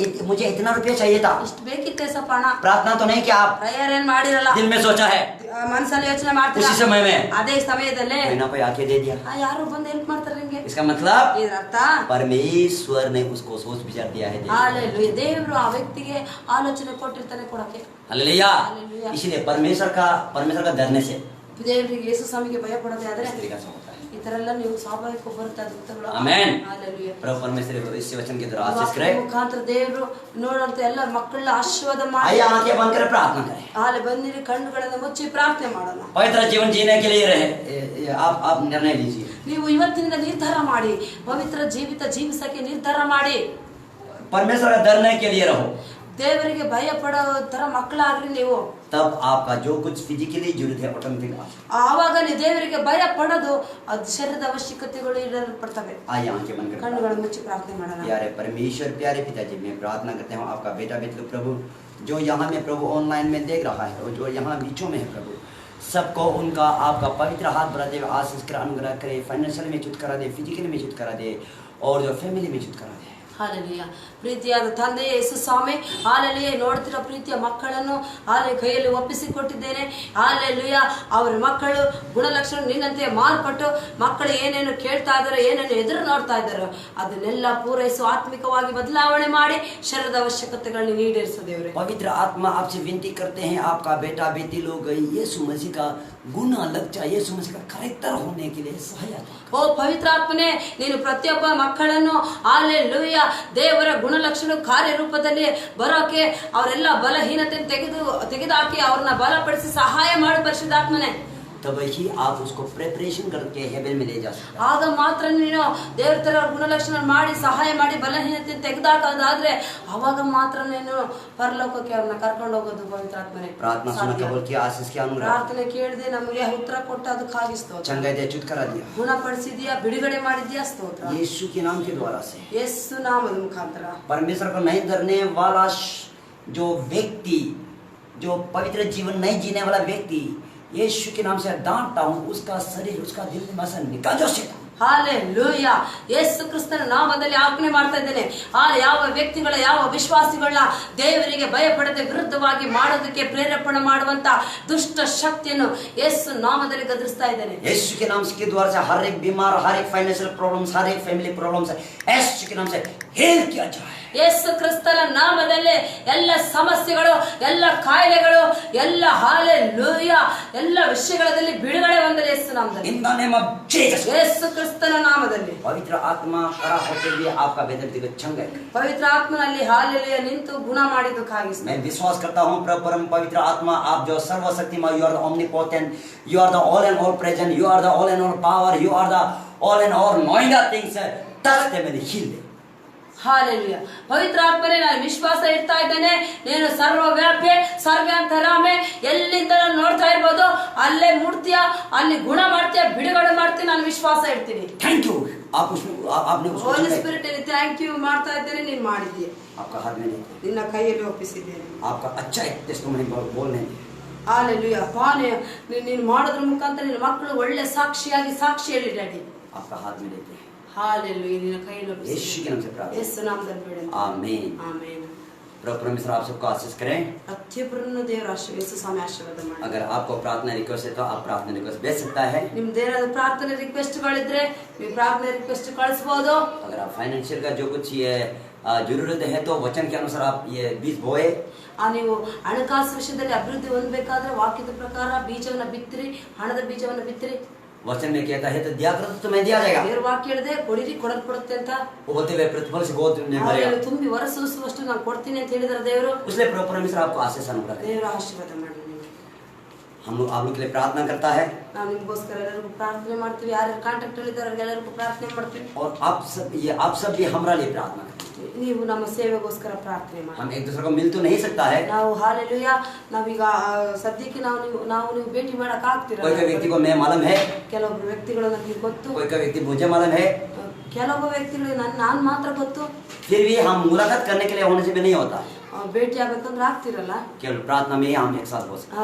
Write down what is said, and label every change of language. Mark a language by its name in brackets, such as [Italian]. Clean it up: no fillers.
[Hindi] मुझे इतना रुपया चाहिए था। [Kannada] ಇಷ್ಟು ಬೇಕಿತ್ತೆ ಸ್ವಲ್ಪ ಹಣ. [Hindi] प्रार्थना तो नहीं किया, आप [Kannada] ಪ್ರೇಯರ್ ಏನ್ ಮಾಡಿರಲ್ಲ, [Hindi] दिल में सोचा है, [Kannada] ಮನಸ್ಸಲ್ಲಿ ಯೋಚನೆ ಮಾಡ್ತೀರಾ. [Hindi] उसी समय में [Kannada] ಅದೇ ಸಮಯದಲ್ಲೇ [Hindi] कोई ना कोई आके दे दिया। [Kannada] ಯಾರು ಬಂದು ಹೆಲ್ಪ್ ಮಾಡ್ತಾರೆ ನಿಮ್ಗೆ. [Hindi] इसका मतलब [Kannada] ಇದರ ಅರ್ಥ [Hindi] परमेश्वर ने उसको सोच विचार दिया है। [Kannada] ಹಾಲೆಲೂಯಾ, ದೇವರು ಆ ವ್ಯಕ್ತಿಗೆ ಆಲೋಚನೆ ಕೊಟ್ಟಿರ್ತಾನೆ ಕೊಡಕ್ಕೆ. [Hindi] हालेलुया। हालेलुया। इसलिए परमेश्वर का डरने से [Kannada] ದೇವರಿಗೆ ಯೇಸು ಸ್ವಾಮಿಗೆ ಭಯ ಪಡೋದೇ ಆದ್ರೆ [Hindi] इस तरीका से होता है। [Kannada] ಈ ತರ ಎಲ್ಲ ನೀವು ಸ್ವಾಭಾವಿಕ ಬರುತ್ತೆ ಅದ್ಭುತಗಳು. [Hindi] आमेन। [Kannada] ಹಾಲೆಲೂಯಾ. [Hindi] प्रभु परमेश्वर इस वचन के द्वारा आशीष करे। [Kannada] ಮುಖಾಂತರ ದೇವರು ನೋಡಂತ ಎಲ್ಲ ಮಕ್ಕಳನ್ನ ಆಶೀರ್ವಾದ ಮಾಡಿ. [Hindi] आइए आंखें बंद कर प्रार्थना करें। [Kannada] ಹಾಲೆ ಬಂದಿರಿ, ಕಣ್ಣುಗಳನ್ನು ಮುಚ್ಚಿ ಪ್ರಾರ್ಥನೆ ಮಾಡೋಣ. [Hindi] पवित्र जीवन जीने के लिए रहे आप निर्णय लीजिए। [Kannada] ನೀವು ಇವತ್ತಿನಿಂದ ನಿರ್ಧಾರ ಮಾಡಿ, ಪವಿತ್ರ ಜೀವಿತ ಜೀವಿಸಕ್ಕೆ ನಿರ್ಧಾರ ಮಾಡಿ. [Hindi] परमेश्वर का डरने के लिए रहो, [Kannada] ದೇವರಿಗೆ ಭಯ ಪಡೋ ತರ ಮಕ್ಕಳಾಗ್ರಿ ನೀವು. [Hindi] तब आपका जो कुछ फिजिकली जरूरत है ऑटोमेटिक [Kannada] ಆವಾಗ ನೀವು ದೇವರಿಗೆ ಭಯ ಪಡೋದು ಅದು ಶರೀರದ ಅವಶ್ಯಕತೆಗಳು ಇರಲ್ಪಡ್ತವೆ. [Hindi] आइए आंखें बंद कर [Kannada] ಕಣ್ಣುಗಳನ್ನು ಮುಚ್ಚಿ ಪ್ರಾರ್ಥನೆ ಮಾಡೋಣ. [Hindi] प्यारे परमेश्वर, प्यारे पिताजी, मैं प्रार्थना करता हूँ आपका बेटा बेटे प्रभु जो यहाँ में प्रभु ऑनलाइन में देख रहा है और जो यहाँ बीचों में है प्रभु, सबको उनका आपका पवित्र हाथ बढ़ाते हुए आशीष कर अनुग्रह करे, फाइनेंशियल में छूट करा दे, फिजिकली में छूट करा दे और जो फैमिली में छूट करा दे। [Kannada] ಹಾಲೆಲೂಯಾ. ಪ್ರೀತಿಯಾದ ತಂದೆ ಯೇಸು ಸ್ವಾಮಿ, ಹಾಲೆಲೂಯಾ, ನೋಡ್ತಿರೋ ಪ್ರೀತಿಯ ಮಕ್ಕಳನ್ನು ಕೈಯಲ್ಲಿ ಒಪ್ಪಿಸಿಕೊಟ್ಟಿದ್ದೇನೆ. ಹಾಲೆಲೂಯಾ. ಅವರ ಮಕ್ಕಳು ಗುಣಲಕ್ಷಣ ನಿನ್ನಂತೆ ಮಾರ್ಪಟ್ಟು ಮಕ್ಕಳು ಏನೇನು ಕೇಳ್ತಾ ಇದ್ದಾರೋ, ಏನೇನು ಎದುರು ನೋಡ್ತಾ ಇದ್ದಾರೋ ಅದನ್ನೆಲ್ಲ ಪೂರೈಸು, ಆತ್ಮಿಕವಾಗಿ ಬದಲಾವಣೆ ಮಾಡಿ ಶರೀರದ ಅವಶ್ಯಕತೆಗಳನ್ನು ಈಡೇರಿಸು ದೇವರೇ. [Hindi] पवित्र आत्मा आपसे विनती करते हैं, आपका बेटा बेटी लोग यीशु मसीह का गुण लक्षण, यीशु मसीह का कैरेक्टर होने के लिए सहायता। [Kannada] ಓ ಪವಿತ್ರ ಆತ್ಮನೇ, ನೀನು ಪ್ರತಿಯೊಬ್ಬ ಮಕ್ಕಳನ್ನು ಹಾಲೆಲೂಯಾ ದೇವರ ಗುಣಲಕ್ಷಣ ಕಾರ್ಯರೂಪದಲ್ಲಿ ಬರೋಕೆ ಅವರೆಲ್ಲ ಬಲಹೀನತೆ ತೆಗೆದುಹಾಕಿ ಅವ್ರನ್ನ ಬಲಪಡಿಸಿ ಸಹಾಯ ಮಾಡು ಪರಿಶುದ್ಧಾತ್ಮನೇ. [Hindi] तब ही आप उसको प्रिपरेशन करके हेवन में ले जा सकते हैं। [Kannada] ಆಗ ಮಾತ್ರ ನೀನು ದೇವರ ತರ ಗುಣಲಕ್ಷಣ ಮಾಡಿ ಸಹಾಯ ಮಾಡಿ ಬಲಹೀನತೆ ತೆಗೆದಾಕೋದಾದ್ರೆ ಅವಾಗ ಮಾತ್ರ ನೀನು ಪರಲೋಕಕ್ಕೆ ಅವ್ರನ್ನ ಕರ್ಕೊಂಡು ಹೋಗೋದು ಪವಿತ್ರಾತ್ಮನೇ. [Hindi] प्रार्थना सुना कबूल किया, आशीष किया, अनुग्रह [Kannada] ಪ್ರಾರ್ಥನೆ ಕೇಳಿದೆ, ನಮಗೆ ಉತ್ತರ ಕೊಟ್ಟು ಅದಕ್ಕಾಗಿ ಸ್ತೋತ್ರ. [Hindi] चंगाई दे, छुटकारा दिया [Kannada] ಗುಣಪಡಿಸಿದ್ಯಾ, ಬಿಡುಗಡೆ ಮಾಡಿದ್ಯಾ, ಸ್ತೋತ್ರ. [Hindi] यीशु के नाम के द्वारा से [Kannada] ಯೇಸು ನಾಮದ ಮುಖಾಂತರ [Hindi] परमेश्वर को नहीं डरने वाला जो व्यक्ति, जो पवित्र जीवन नहीं जीने वाला व्यक्ति, यीशु के नाम से डांटता हूँ, उसका शरीर उसका दिल में से निकल जाओ शैतान। [Kannada] ಹಾಲೆಲೂಯಾ. ಯೇಸು ಕ್ರಿಸ್ತನ ನಾಮದಲ್ಲಿ ಆಜ್ಞೆ ಮಾಡ್ತಾ ಇದ್ದೇನೆ. ಯಾವ ವ್ಯಕ್ತಿಗಳ ಯಾವ ವಿಶ್ವಾಸಿಗಳನ್ನ ದೇವರಿಗೆ ಭಯಪಡದೆ ವಿರುದ್ಧವಾಗಿ ಮಾಡೋದಕ್ಕೆ ಪ್ರೇರೇಪಣೆ ಮಾಡುವಂತ ದುಷ್ಟ ಶಕ್ತಿಯನ್ನು ಯೇಸು ನಾಮದಲ್ಲಿ ಗದರಿಸ್ತಾ ಇದ್ದೇನೆ. [Hindi] यीशु के नाम के द्वारा से हर एक बीमार, हर एक फाइनेंशियल प्रॉब्लम्स, हर एक फैमिली प्रॉब्लम्स यीशु के नाम से हील किया जाए। [Kannada] ಯೇಸು ಕ್ರಿಸ್ತನ ನಾಮದಲ್ಲಿ ಎಲ್ಲ ಸಮಸ್ಯೆಗಳು, ಎಲ್ಲ ಕಾಯಿಲೆಗಳು, ಎಲ್ಲ ಹಾಲೆಲೂಯಾ ಎಲ್ಲ ವಿಷಯಗಳಲ್ಲಿ ಬಿಡುಗಡೆ ಹೊಂದಲಿ ಯೇಸು ನಾಮದಲ್ಲಿ. [English] In the name of Jesus. [Kannada] ಯೇಸು ಕ್ರಿಸ್ತನ ನಾಮದಲ್ಲಿ [Hindi] पवित्र आत्मा खड़ा होते हुए आपका बेहतर दिल चंगाई करे। [Kannada] ಪವಿತ್ರ ಆತ್ಮನಲ್ಲಿ ಹಾಲೆಲೂಯಾ ನಿಂತು ಗುಣ ಮಾಡಿದ್ದಕ್ಕಾಗಿ [Hindi] मैं विश्वास करता हूँ प्रभु परम पवित्र आत्मा, आप जो सर्वशक्तिमान, [English] You are the omnipotent, you are the all and all present, you are the all and all power, you are the all and all knowing the things, touch them and heal them. [Kannada] Hallelujah. ಪವಿತ್ರ ಆತ್ಮನೇ, ನಾನು ವಿಶ್ವಾಸ ಇಡ್ತಾ ಇದ್ದೇನೆ, ನೀನು ಸರ್ವವ್ಯಾಪಿ, ಸರ್ವಾಂತರಾಮೆ, ಎಲ್ಲಿಂದ ನೋಡ್ತಾ ಇರ್ಬೋದು ಅಲ್ಲೇ ಮುಟ್ತೀಯ, ಅಲ್ಲಿ ಗುಣ ಮಾಡ್ತೀಯ, ಬಿಡುಗಡೆ ಮಾಡ್ತೀಯ, ನಾನು ವಿಶ್ವಾಸ ಇಡ್ತೀನಿ. [Hindi] थैंक यू, आपने उसको [Kannada] ಹೋಲಿ ಸ್ಪಿರಿಟ್ ಥ್ಯಾಂಕ್ ಯು ಮಾಡ್ತಾ ಇದ್ದೇನೆ, ನೀನು ಮಾಡಿದ್ದೀಯ. [Hindi] आपका हाथ में लेते, [Kannada] ನಿನ್ನ ಕೈಯಲ್ಲಿ ಒಪ್ಪಿಸಿದ್ದೇನೆ. [Hindi] आपका अच्छा एक टेस्टिमनी बोलने दे। [Kannada] ಹಾಲೆಲೂಯಾ. ಪಾನೆ ನೀನು ಮಾಡೋದ್ರ ಮುಖಾಂತರ ನಿನ್ನ ಮಕ್ಕಳು ಒಳ್ಳೆ ಸಾಕ್ಷಿಯಾಗಿ ಸಾಕ್ಷಿಯಲ್ಲಿ ಡ್ಯಾಡಿ. [Hindi] आपका हाथ में लेते, [Kannada] ಹಾಲೆಲೂಯಾ. ನಿನ್ನ ಕೈಯಲ್ಲಿ [Hindi] यीशु [Kannada] ಒಪ್ಪಿಸಿದ್ದೇನೆ. [Hindi] के नाम से प्रार्थना, [Kannada] ಯೇಸು ನಾಮದಲ್ಲಿ ಬೇಡ. [Hindi] आमीन। [Kannada] ಆಮೆನ್. [Hindi] प्रभु परमेश्वर आप सबको आशीष करें। [Kannada] ಪ್ರತಿಯೊಬ್ಬರನ್ನು ದೇವರ ಯೇಸು ಸ್ವಾಮಿ ಆಶೀರ್ವಾದ ಮಾಡಿ. [Hindi] अगर आपको प्रार्थना रिक्वेस्ट है तो आप प्रार्थना रिक्वेस्ट भेज सकता है। [Kannada] ನಿಮ್ದೇನಾದ್ರು ಪ್ರಾರ್ಥನೆ ರಿಕ್ವೆಸ್ಟ್ಗಳಿದ್ರೆ ನೀವು ಪ್ರಾರ್ಥನೆ ರಿಕ್ವೆಸ್ಟ್ ಕಳಿಸಬಹುದು. [Hindi] अगर आप फाइनेंशियल का जो कुछ ये जरूरत है तो वचन के अनुसार आप ये बीज बोए। [Kannada] ನೀವು ಹಣಕಾಸು ವಿಷಯದಲ್ಲಿ ಅಭಿವೃದ್ಧಿ ಹೊಂದಬೇಕಾದ್ರೆ ವಾಕ್ಯದ ಪ್ರಕಾರ ಬೀಜವನ್ನ ಬಿತ್ತಿರಿ, ಹಣದ ಬೀಜವನ್ನ ಬಿತ್ತಿರಿ. [Hindi] वचन में कहता है तो दिया करो तो तुम्हें दिया जाएगा। [Kannada] ದೇವರ ವಾಕ್ಯ ಹೇಳಿದೆ ಕೊಡಿರಿ ಕೊಡಲ್ಪಡುತ್ತೆ ಅಂತ. [Hindi] वो बोलते हुए प्रतिफल से गोद में भरेगा। [Kannada] ತುಂಬಿ ವರಸೂಸುವಷ್ಟು ನಾನು ಕೊಡ್ತೀನಿ ಅಂತ ಹೇಳಿದಾರೆ ದೇವರು. [Hindi] इसलिए प्रभु परमेश्वर आपको आशीष अनुग्रह करे। [Kannada] ದೇವರ ಆಶೀರ್ವಾದ ಮಾಡಲಿ ನಿಮಗೆ. [Hindi] हम लोग आप लोग के लिए प्रार्थना करता है [Kannada] ನಾವು ನಿಮಗೋಸ್ಕರ ಎಲ್ಲರಿಗೂ ಪ್ರಾರ್ಥನೆ ಮಾಡ್ತೀವಿ. ಯಾರ್ಯಾರು ಕಾಂಟ್ಯಾಕ್ಟ್ ಅಲ್ಲಿ ಇದ್ದಾರೆ ಎಲ್ಲರಿಗೂ ಪ್ರಾರ್ಥನೆ ಮಾಡ್ತೀವಿ. [Hindi] और आप सब भी हमारा लिए प्रार्थना करते हैं। [Kannada] ನೀವು ನಮ್ಮ ಸೇವೆಗೋಸ್ಕರ ಪ್ರಾರ್ಥನೆ ಮಾಡಿ. [Hindi] हम एक दूसरे को मिल तो नहीं सकता है। [Kannada] ನಾವು ಹಾಲೆಲೂಯ ನಾವೀಗ ಸದ್ಯಕ್ಕೆ ನೀವು ಭೇಟಿ ಮಾಡಕ್ ಆಗ್ತಿರಲ್ಲ. [Hindi] कोई व्यक्ति को मैं मालूम है, [Kannada] ಕೆಲವೊಬ್ಬರು ವ್ಯಕ್ತಿಗಳು ನನಗೆ ಗೊತ್ತು, [Hindi] कोई व्यक्ति मुझे मालूम है, [Kannada] ಕೆಲವೊಬ್ಬ ವ್ಯಕ್ತಿಗಳು ನಾನು ಮಾತ್ರ ಗೊತ್ತು. [Hindi] फिर भी हम मुलाकात करने के लिए होने से भी नहीं होता। [Kannada] ಭೇಟಿ ಆಗ್ಬೇಕಂದ್ರೆ ಆಗ್ತಿರಲ್ಲ. [Hindi] केवल प्रार्थना में ही हम एक साथ हो सकते हैं।